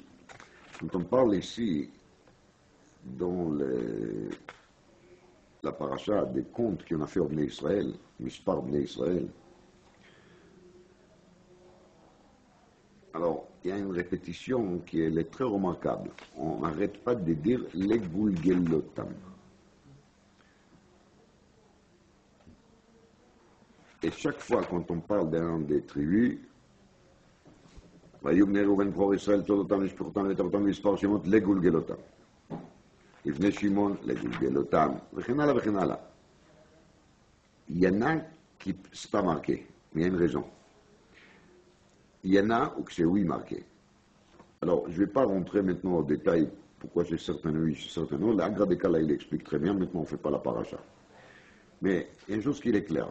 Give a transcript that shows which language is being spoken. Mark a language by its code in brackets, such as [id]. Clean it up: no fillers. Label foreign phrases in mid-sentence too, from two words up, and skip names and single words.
[fr] Quand on parle ici, dans la paracha des contes qu'on a fait au [he] בני ישראל, מספר בני ישראל, [fr] alors, il y a une répétition qui est très remarquable. On n'arrête pas de dire les Gulgelotam. Et chaque fois quand on parle d'un des tribus, [he] ויאמר ראובן בכור ישראל תולדותם משפחותם ותרבותם ומספר שמות לגולגלותם. לבני שמעון לגולגלותם, וכן הלאה וכן הלאה. [fr] Il y en a qui c'est pas marqué, mais il y a une raison. Il y en a où c'est oui marqué. Alors, je ne vais pas rentrer maintenant au détail pourquoi c'est certain oui, c'est certain non. L'Agra de Kala, il explique très bien, maintenant on ne fait pas la paracha. Mais il y a une chose qui est claire.